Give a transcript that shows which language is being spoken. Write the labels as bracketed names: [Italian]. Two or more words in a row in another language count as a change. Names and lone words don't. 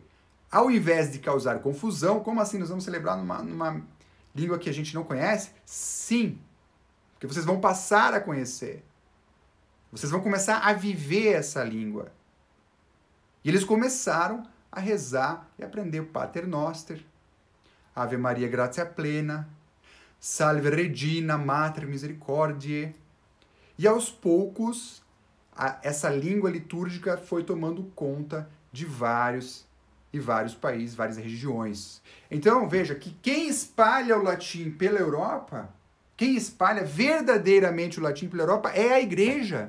[Portuguese] Ao invés de causar confusão, como assim nós vamos celebrar numa língua que a gente não conhece? Sim, porque vocês vão passar a conhecer. Vocês vão começar a viver essa língua. E eles começaram a rezar e aprender o [Latin] Pater Noster, Ave Maria Gratia Plena, Salve Regina Mater Misericordiae. [Portuguese] E aos poucos, essa língua litúrgica foi tomando conta de vários países, várias regiões. Então, veja que quem espalha o latim pela Europa, quem espalha verdadeiramente o latim pela Europa é a igreja.